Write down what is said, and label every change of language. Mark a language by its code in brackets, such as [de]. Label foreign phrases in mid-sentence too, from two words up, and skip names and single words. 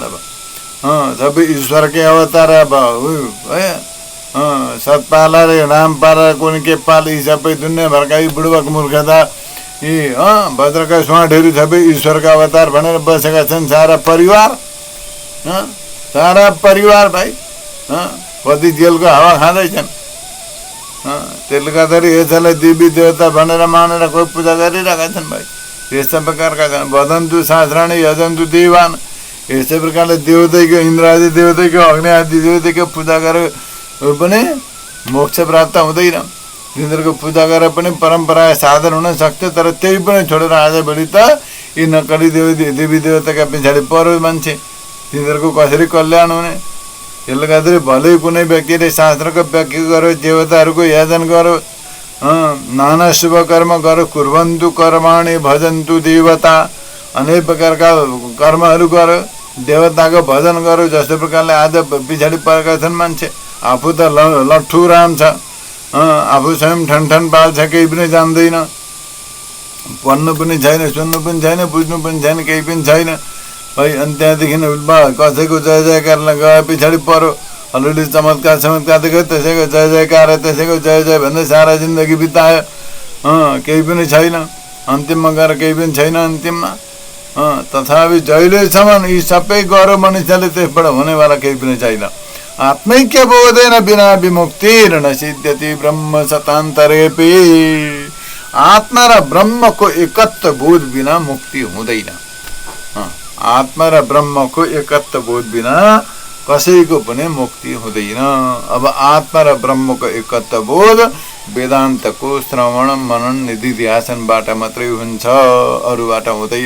[ne] अब सबै ईश्वरकै अवतार, अब है सतपाला रे रामपाला कुनै के पाल, यी सबै दुनियाँभरका यी बुढबक मूर्खता, यी भद्रका स्वाटहरू सबै ईश्वरका अवतार भनेर बसेका छन्, सारा परिवार भाइ। कति जेलको हावा खाँदैछन्, त्यसले गर्दाखेरि यसलाई देवी देवता भनेर मानेर कोही पूजा गरिरहेका छन् भाइ। यस्ता प्रकारका छन्। [sa] वदन्तु शास्त्राणि यजन्तु देवान्, [ne] यस्तै प्रकारले देवतैको, इन्द्र आदि देवतैको, अग्नि आदि देवतैको पूजा गरेर पनि मोक्ष प्राप्त हुँदैन। तिनीहरूको पूजा गरेर पनि परम्परा साधन हुन सक्छ, तर त्यही पनि छोडेर आजभोलि त यी नक्कली देवी देवताका पछाडि परो मान्छे, तिनीहरूको कसरी कल्याण हुने। त्यसले गर्दाखेरि भलै कुनै व्यक्तिले शास्त्रको व्याख्या गरो, देवताहरूको याजन गरो, नाना शुभ कर्म गरो, [sa] कुर्वन्तु कर्माणि भजन्तु देवता, [ne] अनेक प्रकारका कर्महरू गरो, देवताको भजन गरो। जस्तो प्रकारले आज पछाडि परेका छन् मान्छे, आफू त लट्ठु राम छ, आफू स्वयं ठन पाल्छ, केही पनि जान्दैन, पढ्नु पनि छैन, सुन्नु पनि छैन, बुझ्नु पनि छैन, केही पनि छैन है। अनि त्यहाँदेखि कसैको जय जयकारलाई गए पछाडि पऱ्यो, अलरेडी चमत्कार देख्यो, त्यसैको जय जयकार, त्यसैको जय भन्दै सारा जिन्दगी बितायो, केही पनि छैन, अन्तिममा गएर केही पनि छैन अन्तिममा। तथापि जहिलेसम्म यी सबै गरो मनुष्यले त्यसबाट हुनेवाला केही पनि छैन। [sa] आत्मैक्य बोधेन बिना विमुक्तिर्न सिद्ध्यति ब्रह्म सतान्तरेऽपि। [ne] आत्मा र ब्रह्मको एकत्व बोध बिना मुक्ति हुँदैन। आत्मा र ब्रह्मको एकत्व बोध बिना कसैको पनि मुक्ति हुँदैन। अब आत्मा र ब्रह्मको एकत्व बोध वेदान्तको श्रवण मनन निधिध्यासनबाट मात्रै हुन्छ, अरूबाट हुँदैन।